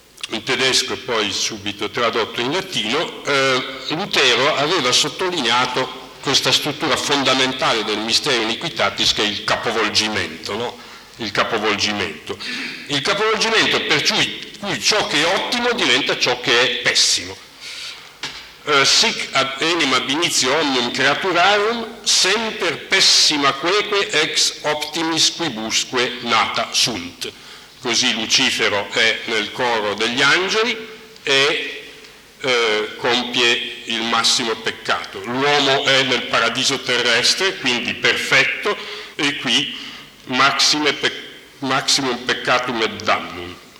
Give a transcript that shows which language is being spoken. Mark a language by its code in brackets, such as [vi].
[it] in tedesco e poi subito tradotto in latino, Lutero aveva sottolineato questa struttura fondamentale del mistero iniquitatis, che è il capovolgimento, no? Il capovolgimento. Il capovolgimento per cui ciò che è ottimo diventa ciò che è pessimo. [la] Sic ad enim ab initio omnium creaturarum, semper pessima queque ex optimis quibusque nata sunt. [it] Così Lucifero è nel coro degli angeli e compie il massimo peccato. L'uomo è nel paradiso terrestre, quindi perfetto, e qui [la] maximum peccatum et damnum.